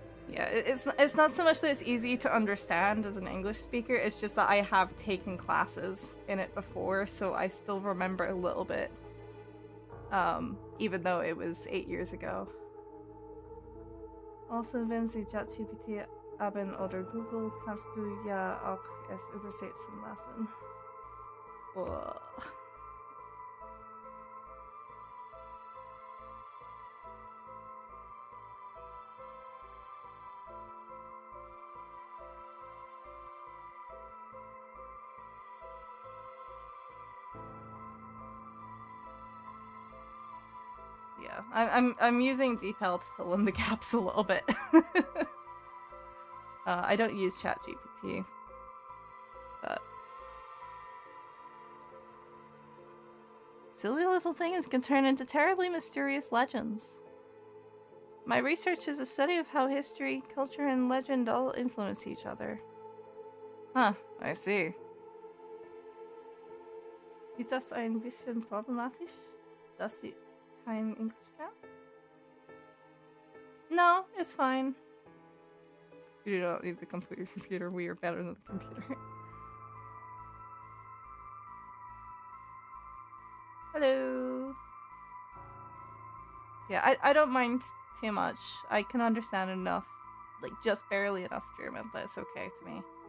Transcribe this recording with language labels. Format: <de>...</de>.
<en>Yeah, it's not so much that it's easy to understand as an English speaker, it's just that I have taken classes in it before, so I still remember a little bit. Even though it was 8 years ago.</en> <de>Also, wenn Sie ChatGPT haben oder Google, kannst du ja auch es übersetzen lassen. Ugh.</de> <en>Yeah, I'm using DeepL to fill in the gaps a little bit. I don't use ChatGPT, but silly little things can turn into terribly mysterious legends. My research is a study of how history, culture, and legend all influence each other. Huh, I see.</en> <de>Ist das ein bisschen problematisch, dass Sie kein Englisch kann?</de> <en>No, it's fine. You don't need the computer. We are better than the computer. Hello. Yeah, I don't mind too much. I can understand enough, like just barely enough German, but it's okay to me.</en>